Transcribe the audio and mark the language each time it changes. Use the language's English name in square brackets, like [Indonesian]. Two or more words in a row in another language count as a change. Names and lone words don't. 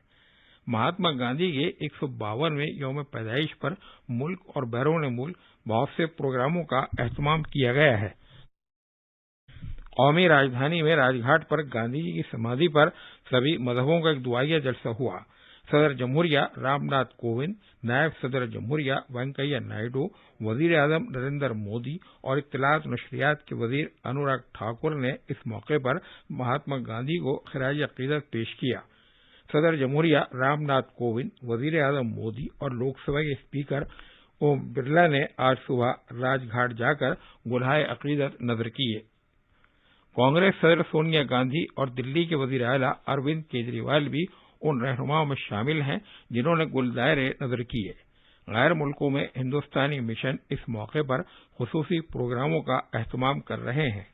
[Urdu] مہاتما گاندھی کے 152ویں یوم پیدائش پر ملک اور بیرون ملک بہت سے پروگراموں کا اہتمام کیا گیا ہے۔ قومی راجدھانی میں راج گھاٹ پر گاندھی جی کی سمادھی پر سبھی مذہبوں کا ایک دعائیہ جلسہ ہوا۔ صدر جمہوریہ رام ناتھ کووند، نائب صدر جمہوریہ وینکیا نائیڈو، وزیر اعظم نریندر مودی اور اطلاعات و نشریات کے وزیر انوراگ ٹھاکر نے اس موقع پر مہاتما گاندھی کو خراج عقیدت پیش کیا۔ صدر جمہوریہ رام ناتھ کووند، وزیر اعظم مودی اور لوک سبھا کے اسپیکر اوم برلا نے آج صبح راج گھاٹ جا کر گلہائے عقیدت نذر کیے۔ کانگریس صدر سونیا گاندھی اور دلی کے وزیر اعلیٰ اروند کیجریوال بھی ان رہنماؤں میں شامل ہیں جنہوں نے گلدائے نذر کیے۔ غیر ملکوں میں ہندوستانی مشن اس موقع پر خصوصی پروگراموں کا اہتمام کر رہے ہیں۔